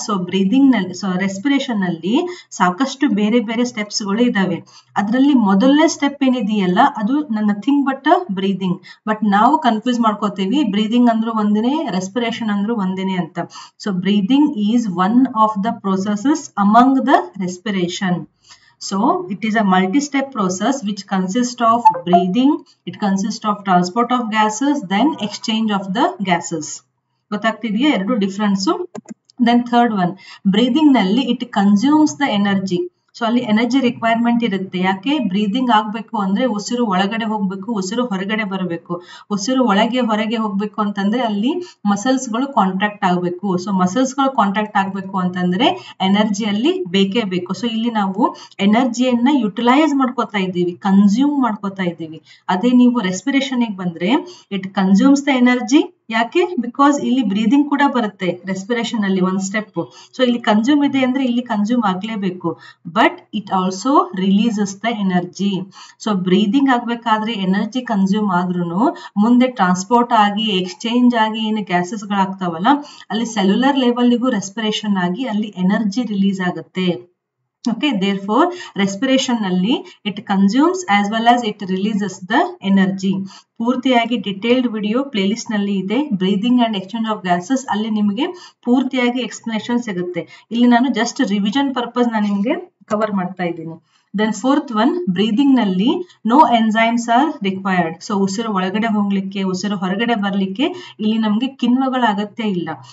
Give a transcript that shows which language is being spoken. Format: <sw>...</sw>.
<kn>So breathing ನಲ್ಲಿ, so respiration ನಲ್ಲಿ ಸಾಕಷ್ಟು ಬೇರೆ ಬೇರೆ ಸ್ಟೆಪ್ಸ್ ಗಳು ಇದಾವೆ. ಅದರಲ್ಲಿ ಮೊದಲನೇ ಸ್ಟೆಪ್ ಏನಿದೆಯಲ್ಲ ಅದು</kn> <en>Nothing but breathing.</en> <kn>ಬಟ್ ನಾವು ಕನ್ಫ್ಯೂಸ್ ಮಾಡ್ಕೋತೀವಿ, ಬ್ರೀದಿಂಗ್ ಅಂದ್ರೂ ಒಂದೇನೆ, ರೆಸ್ಪಿರೇಷನ್ ಅಂದ್ರೂ ಒಂದೇನೆ ಅಂತ.</kn> <en>So breathing is one of the processes among the respiration. So it is a multi-step process which consists of breathing, it consists of transport of gases, then exchange of the gases.</en> <kn>ಗೊತ್ತಾಗ್ತಿದೆಯಾ ಎರಡು difference?</kn> <en>Then third one, breathing ನಲ್ಲಿ it consumes the energy.</en> <kn>So ಅಲ್ಲಿ energy requirement ಇರುತ್ತೆ. ಯಾಕೆ? Breathing ಆಗ್ಬೇಕು ಅಂದ್ರೆ ಉಸಿರು ಒಳಗಡೆ ಹೋಗ್ಬೇಕು, ಉಸಿರು ಹೊರಗಡೆ ಬರಬೇಕು. ಉಸಿರು ಒಳಗೆ ಹೊರಗೆ ಹೋಗ್ಬೇಕು ಅಂತಂದ್ರೆ ಅಲ್ಲಿ ಮಸಲ್ಸ್ ಗಳು ಕಾಂಟ್ರಾಕ್ಟ್ ಆಗ್ಬೇಕು. ಸೊ ಮಸಲ್ಸ್ ಗಳು ಕಾಂಟ್ರಾಕ್ಟ್ ಆಗ್ಬೇಕು ಅಂತಂದ್ರೆ ಎನರ್ಜಿ ಅಲ್ಲಿ ಬೇಕೇ ಬೇಕು. ಸೊ ಇಲ್ಲಿ ನಾವು ಎನರ್ಜಿಯನ್ನ ಯುಟಿಲೈಸ್ ಮಾಡ್ಕೋತಾ ಇದ್ದೀವಿ, ಕನ್ಸ್ಯೂಮ್ ಮಾಡ್ಕೋತಾ ಇದ್ದೀವಿ. ಅದೇ ನೀವು ರೆಸ್ಪಿರೇಷನ್ ಬಂದ್ರೆ</kn> <en>It consumes the energy.</en> <kn>ಯಾಕೆ? ಬಿಕಾಸ್ ಇಲ್ಲಿ ಬ್ರೀದಿಂಗ್ ಕೂಡ ಬರುತ್ತೆ ರೆಸ್ಪಿರೇಷನ್ ಅಲ್ಲಿ ಒಂದ್ ಸ್ಟೆಪ್. ಸೊ ಇಲ್ಲಿ ಕನ್ಸ್ಯೂಮ್ ಇದೆ ಅಂದ್ರೆ ಇಲ್ಲಿ consume ಆಗ್ಲೇಬೇಕು,</kn> <en>But it also releases the energy.</en> <kn>So breathing ಆಗ್ಬೇಕಾದ್ರೆ ಎನರ್ಜಿ ಕನ್ಸ್ಯೂಮ್ ಆದ್ರೂ ಮುಂದೆ ಟ್ರಾನ್ಸ್ಪೋರ್ಟ್ ಆಗಿ ಎಕ್ಸ್ಚೇಂಜ್ ಆಗಿ ಏನು ಗ್ಯಾಸಸ್ ಗಳಾಗ್ತಾವಲ್ಲ ಅಲ್ಲಿ ಸೆಲ್ಯುಲರ್ ಲೆವೆಲ್ಗೂ ರೆಸ್ಪಿರೇಷನ್ ಆಗಿ ಅಲ್ಲಿ ಎನರ್ಜಿ ರಿಲೀಸ್ ಆಗುತ್ತೆ.</kn> <en>Okay, therefore respiration ನಲ್ಲಿ it consumes as well as it releases the energy.</en> <kn>ಪೂರ್ತಿಯಾಗಿ ಡಿಟೇಲ್ಡ್ ವಿಡಿಯೋ ಪ್ಲೇ ಲಿಸ್ಟ್ ನಲ್ಲಿ ಇದೆ, breathing and exchange of gases. ಅಲ್ಲಿ ನಿಮಗೆ ಪೂರ್ತಿಯಾಗಿ ಎಕ್ಸ್ಪ್ಲನೇಷನ್ ಸಿಗುತ್ತೆ. ಇಲ್ಲಿ ನಾನು ಜಸ್ಟ್ ರಿವಿಷನ್ ಪರ್ಪಸ್ ನಾನು ನಿಮಗೆ ಕವರ್ ಮಾಡ್ತಾ ಇದ್ದೀನಿ.</kn> <en>Then fourth one, breathing ನಲ್ಲಿ no enzymes are required.</en> <kn>So ಉಸಿರು ಒಳಗಡೆ ಹೋಗ್ಲಿಕ್ಕೆ, ಉಸಿರು ಹೊರಗಡೆ ಬರ್ಲಿಕ್ಕೆ ಇಲ್ಲಿ ನಮ್ಗೆ ಕಿಣ್ವಗಳ ಅಗತ್ಯ ಇಲ್ಲ.</kn>